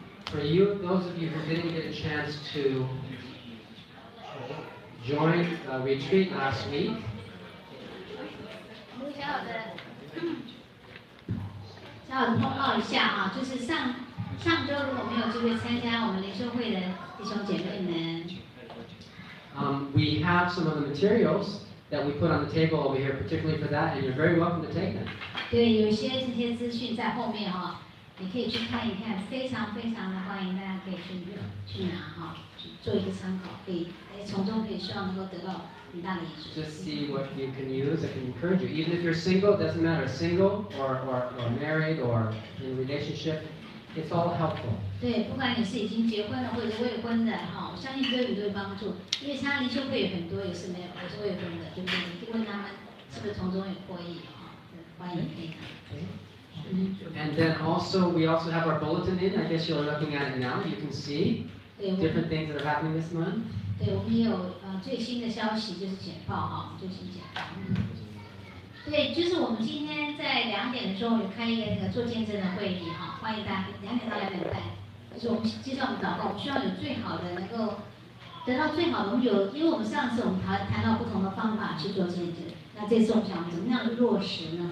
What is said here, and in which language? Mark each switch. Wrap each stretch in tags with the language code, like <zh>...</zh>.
<en>for you, those of you who didn't get a chance to join the retreat last week,</en> <zh>小小的通报一下啊，就是上周如果没有机会参加我们灵修会的弟兄姐妹们，</zh> <en>we have some of the materials that we put on the table over here, particularly for that, and you're very welcome to take them.</en> <zh>对，有一些这些资讯在后面哈，你可以去看一看，非常的欢迎大家可以去拿哈，做一个参考，可以从中可以希望能够得到很大的益处。</zh> <en>Just see what you can use that can encourage you. Even if you're single, it doesn't matter, single or married or in a relationship, it's all helpful.</en> <zh>对，不管你是已经结婚了或者未婚的哈，我相信都有帮助，因为参加灵修会有很多也是没有，也是未婚的，对不对？你可以问他们是不是从中有获益哈，欢迎可以拿。</zh> <en>And then also, we also have our bulletin in. I guess you're looking at it now. You can see different things that are happening this month.</en> <zh>对，我们也有最新的消息，就是简报哈，最新简报。对，就是我们今天在2点的时候有开一个那个做见证的会议哈，欢迎大家2点到2点半。就是我们接着我们祷告，我们希望有最好的，能够得到最好的。我们有，因为我们上次我们谈到不同的方法去做见证，那这次我们想怎么样落实呢？</zh>